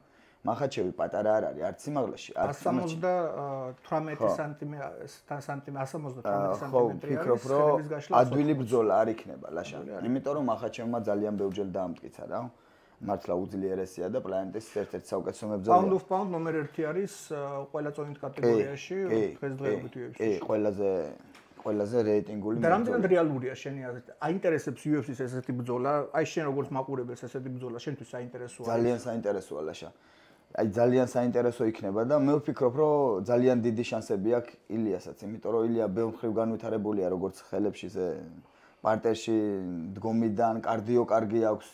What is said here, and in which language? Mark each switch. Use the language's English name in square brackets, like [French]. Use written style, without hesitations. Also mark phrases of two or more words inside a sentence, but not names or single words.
[Georgian] მახაჩევი პატარა არ არის, არც სიმაღლეში, არც 178 სანტიმეტრი ვფიქრობ, რომ ადვილი ბრძოლა არ იქნება ლაშა. იმიტომ რომ მახაჩევმა ძალიან ბევრჯერ დაამტკიცა რა. მართლა უძლიერესია და პლანეტის ერთ-ერთი საუკეთესო მებრძოლია. [English] Pound of pound [Georgian] ნომერ 1 არის ყველა წონით კატეგორიაში დღესდღეობით UFC-ში. კი, ყველაზე რეიტინგული. და რამდენად რეალურია შენი აზრით? აინტერესებს UFC-ს ესეთი ბრძოლა? აი შენ როგორც მაყურებელს ესეთი ბრძოლა შენთვის საინტერესოა? ძალიან საინტერესოა ლაშა. აი ძალიან საინტერესო იქნება და მე ვფიქრობ, რომ ძალიან დიდი შანსები აქვს ილიასაც, იმიტომ რომ ილია ბევრ მხრივ განვითარებულია როგორც ხელებში, პარტერში დგომიდან, კარდიო კარგი აქვს.